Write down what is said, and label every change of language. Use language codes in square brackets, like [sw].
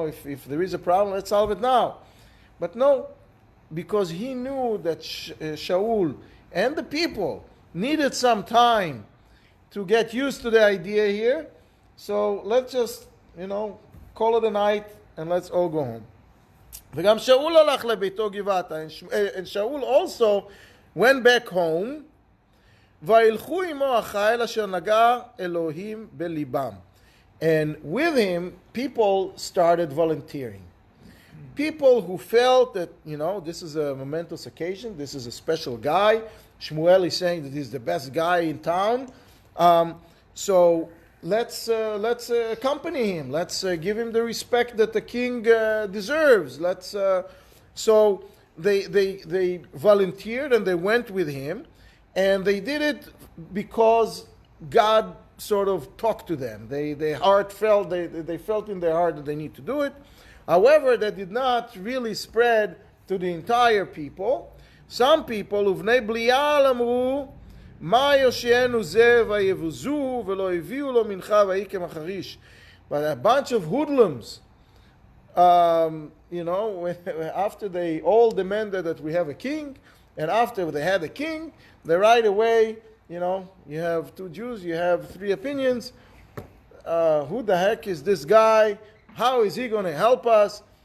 [en] If there is a problem, let's solve it now. But no, because he knew that Shaul and the people needed some time to get used to the idea here. So let's just, call it a night and let's all go home. [he] וגם שאול הלך לביתו גבעתה, [en] and Shaul also went back home, [he] וילכו עמו החיל אשר נגע אלוהים בליבם. [en] And with him, people started volunteering. People who felt that, this is a momentous occasion, this is a special guy. Shmuel is saying that he's the best guy in town. So let's accompany him. Let's give him the respect that the king deserves. So they volunteered and they went with him, and they did it because God sort of talked to them. They felt in their heart that they need to do it. However, that did not really spread to the entire people. Some people, [he] uvnei Blial amru, מה יושיענו זה ויבוזו ולא הביאו לו מנחה ויהי כמחריש. [en] But a bunch of hoodlums, after they all demanded that we have a king, and after they had a king, they right away, you have two Jews, you have three opinions. Who the heck is this guy? How is he going to help us?